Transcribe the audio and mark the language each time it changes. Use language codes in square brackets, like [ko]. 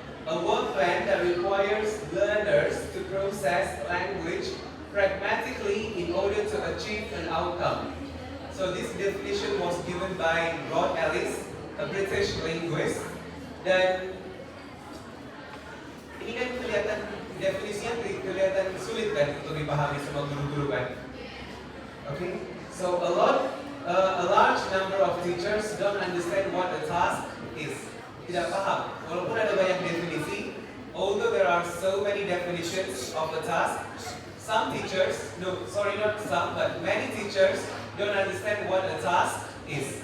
[en] A work plan that requires learners to process language pragmatically in order to achieve an outcome. So this definition was given by Rod Ellis, a British linguist. [id] Dan ini kan kelihatan, definisinya kelihatan sulit kan untuk dipahami sama guru-guru kan. [en] Okay, so a large number of teachers don't understand what a task is. [id] Tidak paham. Walaupun ada banyak definisi, [en] although there are so many definitions of a task, some teachers, not some, but many teachers don't understand what a task is.